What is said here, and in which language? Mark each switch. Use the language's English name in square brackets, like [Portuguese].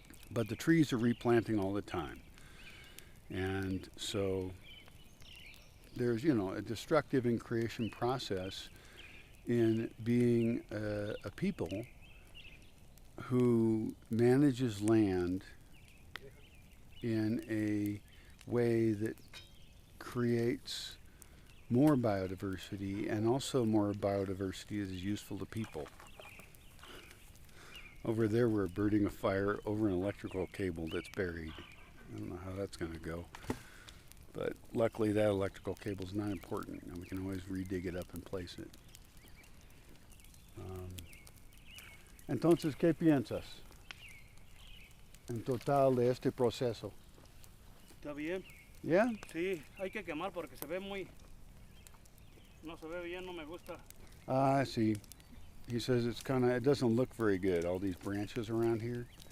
[English] But the trees are replanting all the time. And so there's, you know, a destructive and creation process in being a people who manages land in a way that creates more biodiversity, and also more biodiversity that is useful to people. Over there we're burning a fire over an electrical cable that's buried. I don't know how that's going to go. But luckily that electrical cable is not important, and we can always redig it up and place it. [Spanish] Entonces, ¿qué piensas en total de este proceso? ¿Está bien? Yeah? Sí, hay que quemar porque se ve muy... No se ve bien, no me gusta. [English] I see. He says it doesn't look very good, all these branches around here.